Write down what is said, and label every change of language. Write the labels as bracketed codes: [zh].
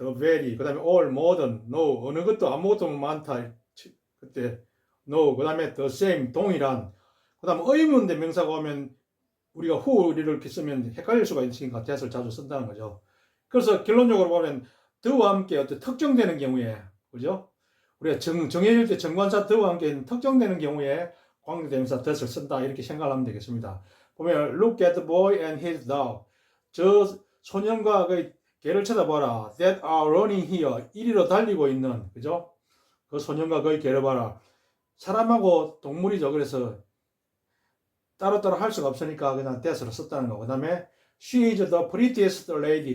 [ko] the very 그 다음에 all modern no 어느 것도 아무것도 많다 그때 no 그 다음에 the same 동일한 그 다음 의문 대명사가 오면 우리가 who를 이렇게 쓰면 헷갈릴 수가 있으니까 that을 자주 쓴다는 거죠. 그래서 결론적으로 보면 the와 함께 어떤 특정되는 경우에 그죠? 우리가 정해질 때 정관사 the와 함께 특정되는 경우에 관계대명사 that을 쓴다 이렇게 생각을 하면 되겠습니다. [en] 보면 look at the boy and his dog. [ko] 저 소년과 그 개를 쳐다봐라. [en] that are running here. [ko] 이리로 달리고 있는 그죠? 그 소년과 그의 개를 봐라. 사람하고 동물이죠. 그래서 따로따로 할 수가 없으니까 그냥 that을 썼다는 거. 그 다음에 [en] she is the prettiest lady.